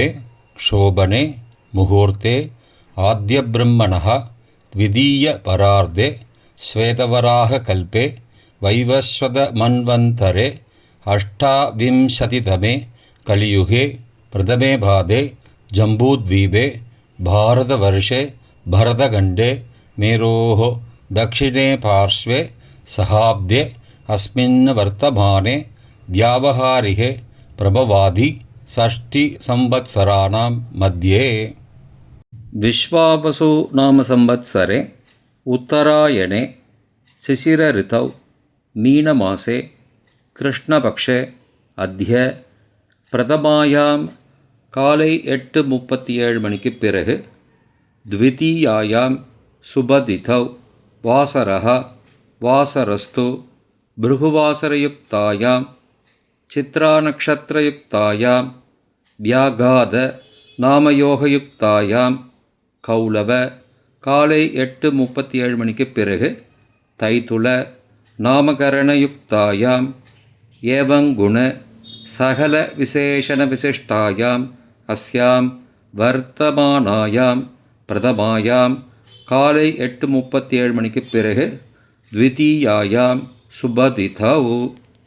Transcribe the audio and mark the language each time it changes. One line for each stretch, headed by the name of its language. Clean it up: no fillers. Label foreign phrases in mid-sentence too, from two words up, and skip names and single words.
Sanskrit: शोभने मुहूर्ते आद्य ब्रह्मणः द्वितीय परार्धे श्वेतवराह कल्पे वैवस्वत मन्वन्तरे अष्टाविंशतितमे कलियुगे प्रथमे पादे जम्बूद्वीपे भारतवर्षे भरतखण्डे मेरोः दक्षिणे पार्श्वे सहाब्दे अस्मिन् वर्तमाने व्यावहारिके प्रभवादि षष्टिसंवत्सराणां मध्ये विश्वावसु नाम संवत्सरे उत्तरायणे शिशिरऋतौ मीनमासे कृष्णपक्षे अद्य प्रथमायां
Tamil: காலை 8:37 மணிக்கு பிறகு
Sanskrit: द्वितीयायां सुबदितौ वासरः वासरस्तु भृगुवासरयुक्तायां चित्रानक्षत्रयुक्तायां व्याघाद नामयोगयुक्तायां कौलव
Tamil: காலை 8:37 மணிக்கு பிறகு
Sanskrit: तैतिल नामकरणयुक्तायां एवंगुण सकल विशेषण विशिष्टायां अस्यां वर्तमानायां प्रथमायां
Tamil: காலை 8:37 மணிக்கு பிறகு
Sanskrit: द्वितीयायां शुभतिथौ